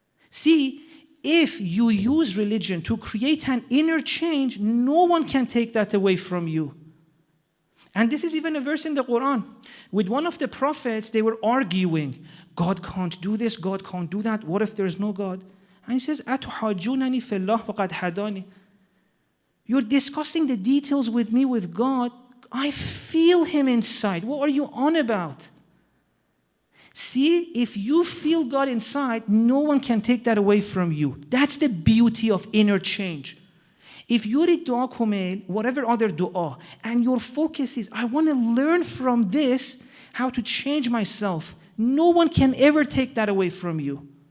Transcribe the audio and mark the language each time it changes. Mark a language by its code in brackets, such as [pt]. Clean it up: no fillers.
[en] See, if you use religion to create an inner change, no one can take that away from you. And this is even a verse in the Quran. With one of the prophets, they were arguing, God can't do this, God can't do that. What if there's no God? And he says, [ar] أَتُحَاجُّونَنِي فِي اللَّهِ وَقَدْ هَدَانِي. [en] You're discussing the details with me with God. I feel Him inside. What are you on about? See, if you feel God inside, no one can take that away from you. That's the beauty of inner change. If you read dua kumail, whatever other dua, and your focus is, I want to learn from this how to change myself, no one can ever take that away from you.